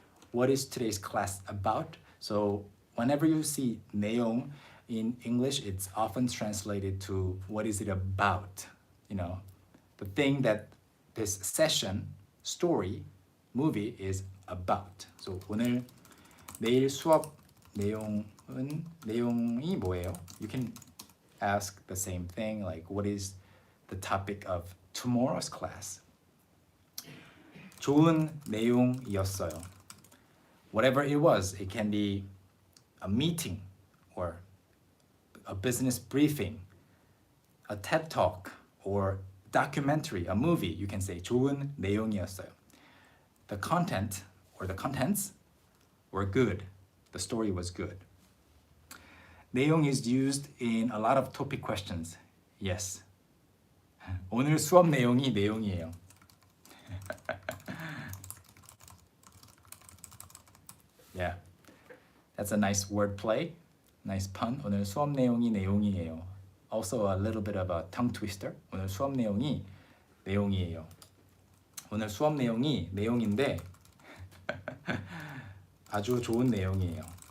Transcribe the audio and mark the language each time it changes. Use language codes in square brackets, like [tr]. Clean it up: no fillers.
[en] What is today's class about? So whenever you see 내용 in English, it's often translated to what is it about? You know, the thing that this session, story, movie is about. [ko] So 내일 수업 내용이 뭐예요? [en] You can ask the same thing, like what is the topic of tomorrow's class? [ko] 좋은 내용이었어요. [en] Whatever it was, it can be a meeting or a business briefing, a TED Talk or documentary, a movie. You can say [ko] 좋은 내용이었어요. [en] The content or the contents were good. The story was good. 내용 is used in a lot of topic questions. Yes. [ko] 오늘 수업 내용이 내용이에요. [en] Yeah, that's a nice word play, nice pun. [ko] 오늘 수업 내용이 내용이에요. [en] Also a little bit of a tongue twister. [ko] 오늘 수업 내용이 내용이에요. 오늘 수업 내용이 내용인데 아주 좋은 내용이에요.